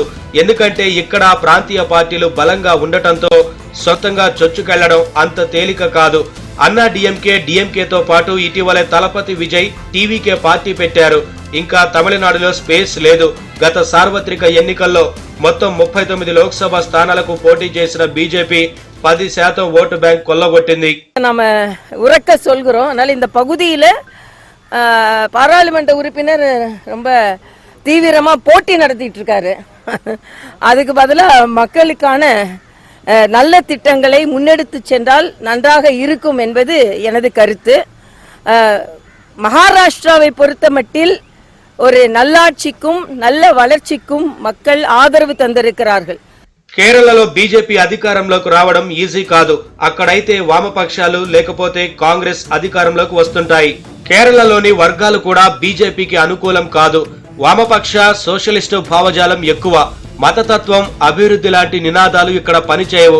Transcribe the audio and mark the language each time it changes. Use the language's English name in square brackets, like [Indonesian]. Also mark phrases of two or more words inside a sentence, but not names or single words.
[Telugu] ఎందుకంటే ఇక్కడ ప్రాంతీయ పార్టీలు బలంగా ఉండటంతో సొంతంగా చొచ్చుకెళ్లడం అంత తేలిక కాదు. అన్నా డిఎంకేతో పాటు ఇటీవలే తలపతి విజయ్ టీవీకే పార్టీ పెట్టారు. ఇంకా తమిళనాడులో స్పేస్ లేదు. గత సార్వత్రిక ఎన్నికల్లో మొత్తం 39 లోక్సభ స్థానాలకు పోటీ చేసిన బీజేపీ 10% ఓటు బ్యాంక్ కొల్లగొట్టింది. [Tamil] நம்ம உறக்க சொல்கிறோம். அதனால இந்த பகுதியில பாராளுமன்ற உறுப்பினர் ரொம்ப தீவிரமா போட்டி நடத்திட்டு இருக்காரு. அதுக்கு பதிலா மக்களுக்கான நல்ல திட்டங்களை முன்னெடுத்து சென்றால் நன்றாக இருக்கும் என்பது எனது கருத்து. மகாராஷ்டிராவை பொறுத்தமட்டில் ஒரு நல்லாட்சிக்கும் நல்ல வளர்ச்சிக்கும் மக்கள் ఆదరவு தந்திருக்கிறார்கள். [Telugu] కేరళలో బీజేపీ అధికారంలోకి రావడం ఈజీ కాదు. అక్కడైతే వామపక్షాలు లేకపోతే కాంగ్రెస్ అధికారంలోకి వస్తుంటాయి. కేరళలోని వర్గాలు కూడా బీజేపీకి అనుకూలం కాదు. వామపక్ష సోషలిస్టు భావజాలం ఎక్కువ. మతతత్వం, అభివృద్ధి లాంటి నినాదాలు ఇక్కడ పనిచేయవు.